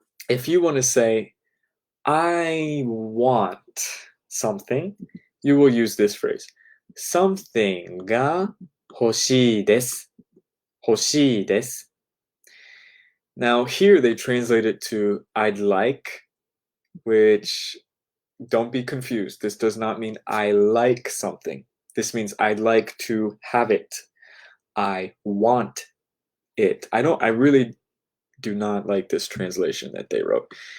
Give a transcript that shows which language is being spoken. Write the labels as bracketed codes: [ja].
[en] If you want to say, I want something, you will use this phrase. [ja] something が欲しいです。欲しいです。 [en] Now here they translate it to I'd like, which don't be confused. This does not mean I like something. This means I'd like to have it. I want it. I really do not like this translation that they wrote.